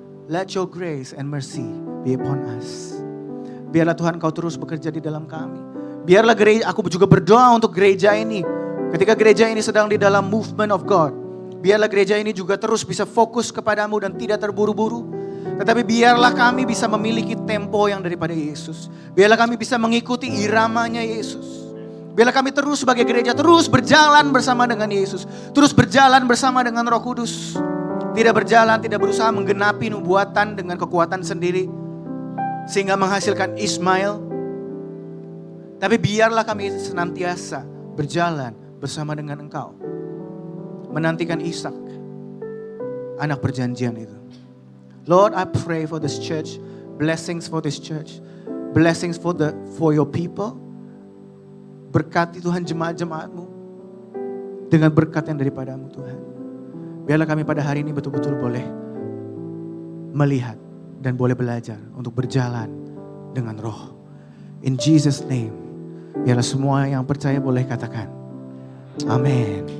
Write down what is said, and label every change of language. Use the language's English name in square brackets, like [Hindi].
[English] Let your grace and mercy be upon us. [Indonesian] Biarlah Tuhan kau terus bekerja di dalam kami. Biarlah gereja, aku juga berdoa untuk gereja ini. Ketika gereja ini sedang di dalam [English] movement of God. [Indonesian] Biarlah gereja ini juga terus bisa fokus kepadamu dan tidak terburu-buru. Tetapi biarlah kami bisa memiliki tempo yang daripada Yesus. Biarlah kami bisa mengikuti iramanya Yesus. Biarlah kami terus sebagai gereja terus berjalan bersama dengan Yesus. Terus berjalan bersama dengan Roh Kudus. Tidak berjalan, tidak berusaha menggenapi nubuatan dengan kekuatan sendiri. Sehingga menghasilkan Ismail. Tapi biarlah kami senantiasa berjalan bersama dengan Engkau. Menantikan Ishak, anak perjanjian itu. [English] Lord, I pray for this church. Blessings for this church. Blessings for your people. [Indonesian] Berkati Tuhan jemaat-jemaat-Mu. Dengan berkat yang daripada-Mu Tuhan. Biarlah kami pada hari ini betul-betul boleh melihat dan boleh belajar untuk berjalan dengan Roh. [English] In Jesus' name. [Indonesian] Biarlah semua yang percaya boleh katakan. Amin.